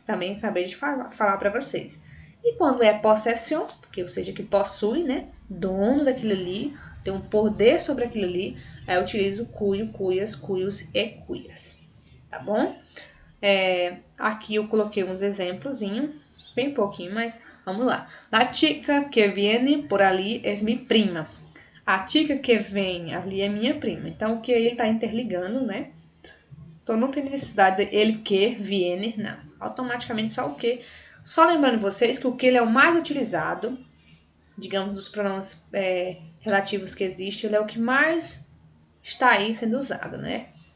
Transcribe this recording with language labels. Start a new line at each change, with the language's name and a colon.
Portuguese: Também acabei de falar para vocês. E quando é possessão, porque ou seja, que possui, né? Dono daquilo ali, tem um poder sobre aquilo ali, aí eu utilizo cuio, cuias, cuios e cuias. Tá bom? Aqui eu coloquei uns exemplozinhos, bem pouquinho, mas vamos lá.
Spanish: La chica que viene por ali es mi prima.
Portuguese: A chica que vem ali é minha prima. Então, o que ele está interligando, né? Então, não tem necessidade de ele que viene, não. Automaticamente só o que. Só lembrando vocês que o que ele é o mais utilizado, digamos, dos pronomes relativos que existem, ele é o que mais está aí sendo usado, né?